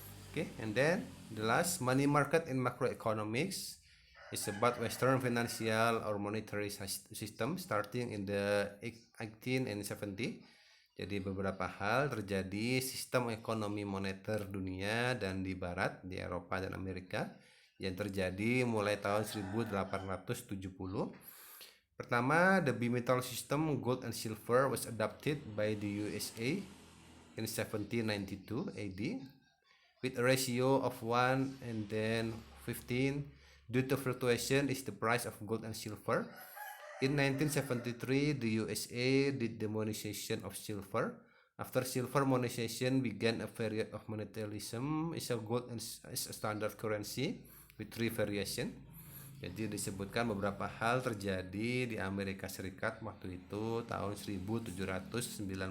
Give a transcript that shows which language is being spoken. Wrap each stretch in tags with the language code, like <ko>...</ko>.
<en>Okay, and then the last money market in macroeconomics is about Western financial or monetary system starting in the 1870.</en> <id>Jadi beberapa hal terjadi sistem ekonomi moneter dunia dan di barat, di Eropa dan Amerika yang terjadi mulai tahun 1870. Pertama,</id> <en>the bimetal system gold and silver was adopted by the USA in 1792 AD with a ratio of 1 and then 15 due to fluctuation is the price of gold and silver. In 1973, the USA did the monetization of silver. After silver monetization began a period of monetarism, is a gold is a standard currency with 3 variation.</en> <id>Jadi disebutkan beberapa hal terjadi di Amerika Serikat waktu itu tahun 1792.</id>